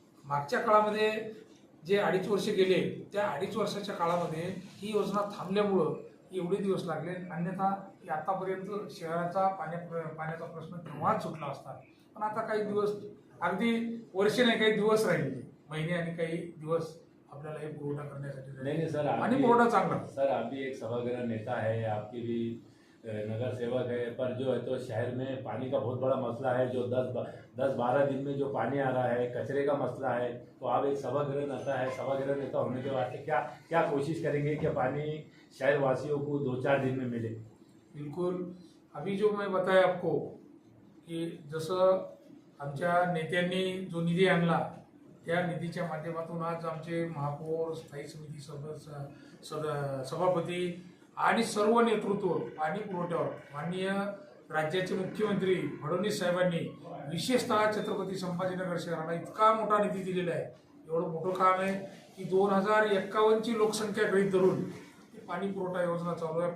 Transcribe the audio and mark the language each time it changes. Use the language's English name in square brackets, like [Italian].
[Marathi] मागच्या काळामध्ये जे 2.5 वर्ष गेले त्या 2.5 वर्षाच्या काळामध्ये ही योजना थांबल्यामुळं एवढे दिवस लागले, अन्यथा आतापर्यंत शहराचा पाण्याचा प्रश्न केव्हाच सुटला असता, पण आता काही दिवस अगदी [Hindi] वर्ष नहीं [Marathi] काही दिवस राहिले, महीने आणि काही दिवस आपल्याला हे पुरवठा करण्यासाठी [Hindi] नहीं सर [Marathi] आणि पुरवठा चांगला। [Hindi] सर आप भी एक सभागृह नेता है, आपकी भी नगर सेवक है, पर जो है तो शहर में पानी का बहुत बड़ा मसला है, जो 10-12 दिन में जो पानी आ रहा है, कचरे का मसला है, तो आप एक सभागृह नेता है, सभागृह नेता होने के वास्ते क्या कोशिश करेंगे कि पानी शहर वासियों को 2-4 दिन में मिले? बिल्कुल, अभी जो मैं बताया आपको कि [Marathi] जसं आमच्या नेत्यांनी जो निधी आणला त्या निधीच्या माध्यमातून आज आमचे महापौर, स्थायी समिती सभापती आणि सर्व नेतृत्व पाणी पुरवठ्यावर माननीय राज्याचे मुख्यमंत्री फडणवीस साहेबांनी विशेषतः छत्रपती संभाजीनगर शहराला इतका मोठा निधी दिलेला आहे, एवढं मोठं काम आहे की 2051 ची लोकसंख्या गृहीत धरून पाणी पुरवठा योजना चालू आहे।